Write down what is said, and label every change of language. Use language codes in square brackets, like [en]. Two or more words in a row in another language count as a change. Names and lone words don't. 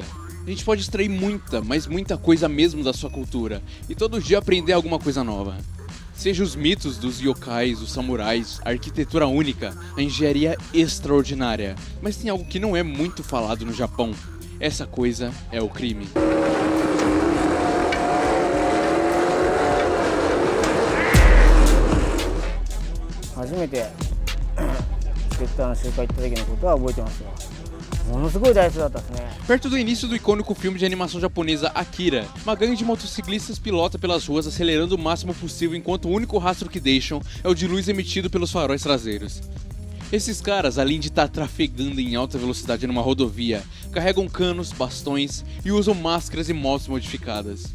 [pt] A gente pode extrair muita, mas muita coisa mesmo da sua cultura, e todo dia aprender alguma coisa nova. Seja os mitos dos yokais, os samurais, a arquitetura única, a engenharia extraordinária. Mas tem algo que não é muito falado no Japão. Essa coisa é o crime. [ja] 初めてセッターの集会行った時のことは覚えてますよ。ものすごい大数だったですね。 [pt] Perto do início do icônico filme de animação japonesa Akira, uma gangue de motociclistas pilota pelas ruas acelerando o máximo possível enquanto o único rastro que deixam é o de luz emitido pelos faróis traseiros. Esses caras, além de estar trafegando em alta velocidade numa rodovia, carregam canos, bastões e usam máscaras e motos modificadas.